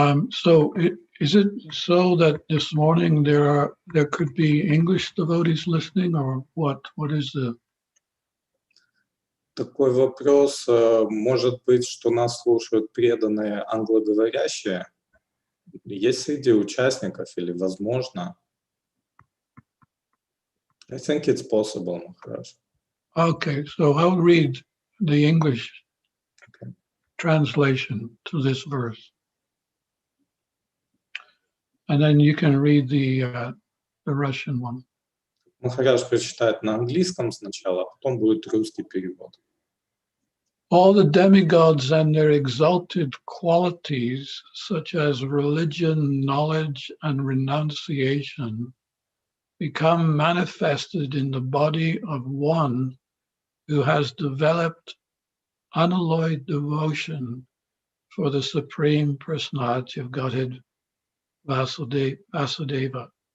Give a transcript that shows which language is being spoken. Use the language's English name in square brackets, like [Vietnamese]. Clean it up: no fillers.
[English] So is it so that this morning there could be English devotees listening, or what? What is the? [Russian] Такой вопрос. Может быть, что нас слушают преданные англоговорящие? Есть среди участников или возможно? [English] I think it's possible, Maharaj. Okay, so I'll read the English translation to this verse. And then you can read the Russian one. [Russian] Махарадж прочитает на английском сначала, а потом будет русский перевод. [English] All the demigods and their exalted qualities, such as religion, knowledge, and renunciation, become manifested in the body of one who has developed unalloyed devotion for the Supreme Personality of Godhead, Vasudeva.